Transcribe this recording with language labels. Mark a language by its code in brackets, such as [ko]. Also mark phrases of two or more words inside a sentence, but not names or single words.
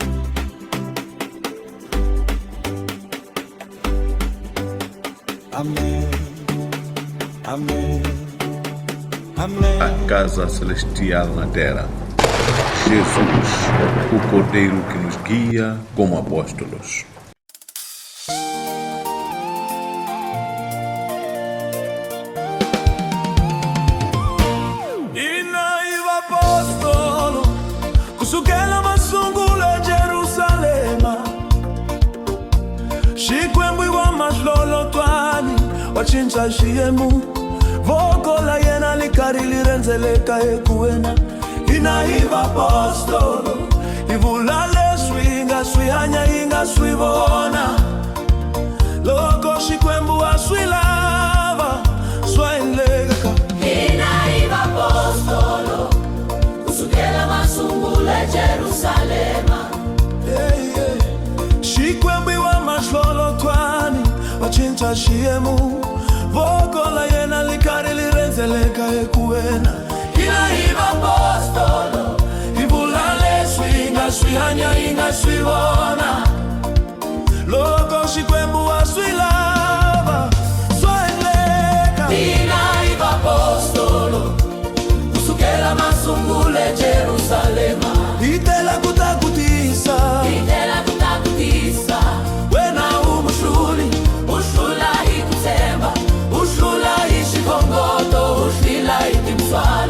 [pt] Amém, amém, amém. A casa celestial na terra. Jesus, o Cordeiro que nos guia como apóstolos. [ts] Inaiva apostolo kusukela masungula Jerusalema, xikwembu wa mahlolo twani wachincha xiyemu, voko la yena likari lirenzeleka ekuwena. Inaiva apostolo ivula leswi nga swi hanya yi nga swi vona, loko xikwembu wa swi lava swa endleka. Inaiva apostolo kusukela masungula Jerusalema, Xikwembu wa mahlolo twani wachincha xiyemu, voko la yena likari lirenzeleka ekuwena. Inaiva apostolo ivula leswi nga swi hanya yi nga swi vona, loko xikwembu wa swi lava swa endleka. Inaiva apostolo kusukela masungula Jerusalema, Itela kutakutisa itela kutakutisa, wena umuhluli, uhlula ikutsemba, uhlula ixikongoto, uhlila itimswalo.